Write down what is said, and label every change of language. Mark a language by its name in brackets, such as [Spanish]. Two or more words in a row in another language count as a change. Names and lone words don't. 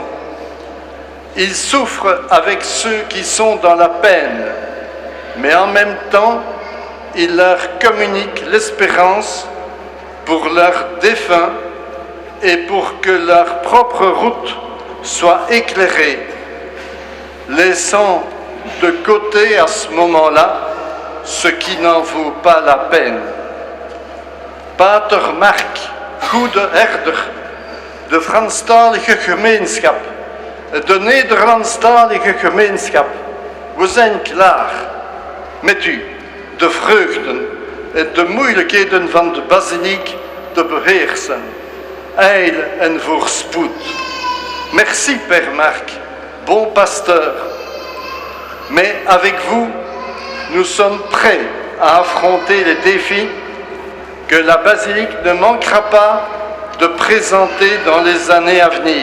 [French] Il souffre avec ceux qui sont dans la peine, mais en même temps, il leur communique l'espérance pour leurs défunts et pour que leur propre route soit éclairée, laissant de côté à ce moment-là ce qui n'en vaut pas la peine. [Dutch] Pater Mark, goede herder, de Franstalige gemeenschap, de Nederlandstalige gemeenschap, we zijn klaar met u de vreugden en de moeilijkheden van de basiliek te beheersen. Eil en voorspoed. [French] Merci, Père Marc, bon pasteur. Mais avec vous, nous sommes prêts à affronter les défis que la basilique ne manquera pas de présenter dans les années à venir.